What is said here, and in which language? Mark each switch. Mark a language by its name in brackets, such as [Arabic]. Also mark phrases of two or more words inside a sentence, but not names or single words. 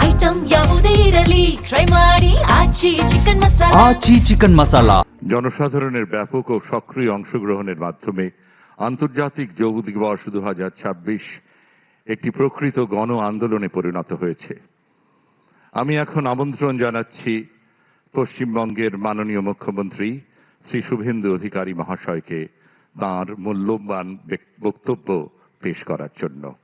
[Kannada] ಐಟಂ ಯಾವುದೇ ಇರಲಿ ಟ್ರೈ ಮಾಡಿ ಆಚಿ ಚಿಕನ್ ಮಸಾಲಾ। [Bangla] জনসাধারণের ব্যাপক ও সক্রিয় অংশগ্রহণের মাধ্যমে আন্তর্জাতিক যোগ দিবস 2026 একটি প্রকৃত গণ আন্দোলনে পরিণত হয়েছে। আমি এখন আমন্ত্রণ জানাচ্ছি পশ্চিমবঙ্গের মাননীয় মুখ্যমন্ত্রী শ্রী শুভেন্দু অধিকারী মহাশয়কে তাঁর মূল্যবান বক্তব্য পেশ করার জন্য।